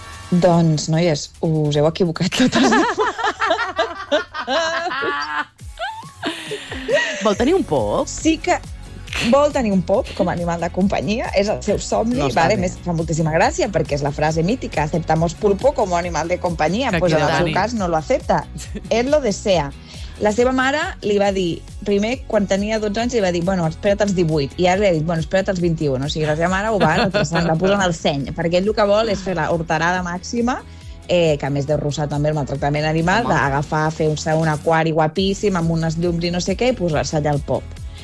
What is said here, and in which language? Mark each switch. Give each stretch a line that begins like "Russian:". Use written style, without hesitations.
Catalan: Doncs, noies, us heu equivocat totes. Vol tenir un pop? Sí que vol tenir un pop com a animal de companyia. És el seu somni. No, vale? Més, fa moltíssima gràcia perquè és la frase mítica.
Spanish: Aceptamos pulpo como animal de compañía. Pues
Catalan: en el seu cas
Spanish: no lo acepta. Él lo desea.
Catalan: La seva mare li va dir, primer, quan tenia 12 anys, li va dir, bueno, espera't als 18. I ara li ha dit, bueno, espera't als 21. O sigui, la seva mare ho va retrasant, la posa en el seny. Perquè ell el que vol és fer la horterada màxima, que a més de russar també el maltractament animal, d'agafar, fer-se un aquari guapíssim amb unes llums i no sé què, i posar-se allà al pop.